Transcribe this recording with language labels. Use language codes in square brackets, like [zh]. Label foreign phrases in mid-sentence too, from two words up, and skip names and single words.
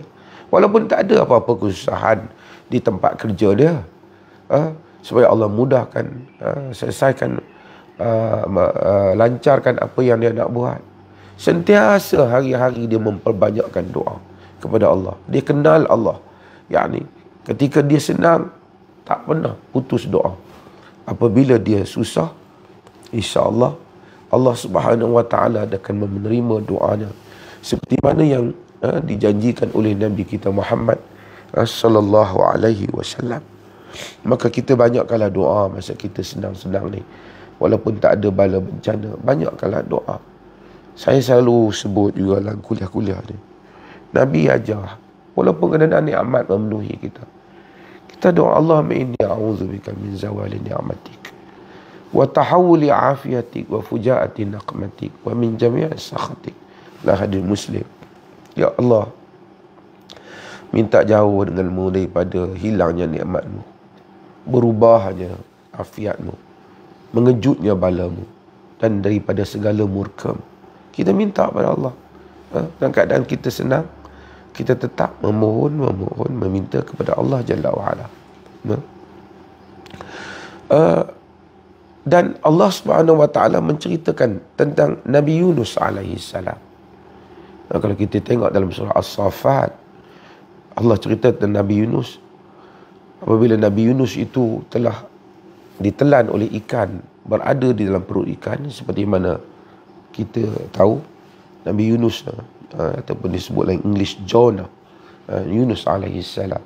[ms] Walaupun tak ada apa-apa kesusahan di tempat kerja dia, supaya Allah mudahkan, selesaikan, lancarkan apa yang dia nak buat. Sentiasa hari-hari dia memperbanyakkan doa kepada Allah. Dia kenal Allah. Yani ketika dia senang, tak pernah putus doa. Apabila dia susah, insya-Allah [ar] الله سبحانه وتعالى [ms] akan menerima doanya seperti mana yang dijanjikan oleh Nabi kita Muhammad [ar] صلى الله عليه وسلم. [ms] Maka kita banyakkanlah doa masa kita senang-senang ni. Walaupun tak ada bala bencana, banyakkanlah doa. Saya selalu sebut juga dalam kuliah-kuliah ni, Nabi ajar, walaupun kena nikmat memenuhi kita, kita doa, [ar] اللهم إني أعوذ بك من زوال نعمتك وتحول عافيتك وفجاءة نقمتك ومن جميع سخطك. [ms] Lah hadis Muslim. Ya Allah, minta jauh denganmu daripada hilangnya nikmatmu, berubahnya afiatmu, mengejutnya balamu, dan daripada segala murkamu. Kita minta pada Allah. Dalam keadaan kita senang, kita tetap memohon, meminta kepada Allah [ar] جل وعلا. [ms] Dan [ar] الله سبحانه وتعالى [ms] menceritakan tentang Nabi Yunus [ar] عليه السلام. [ms] Kalau kita tengok dalam surah As-Saffat, Allah cerita tentang Nabi Yunus. Apabila Nabi Yunus itu telah ditelan oleh ikan, berada di dalam perut ikan, seperti mana kita tahu, Nabi Yunus ataupun disebut dalam English Jonah, Yunus [ar] عليه السلام.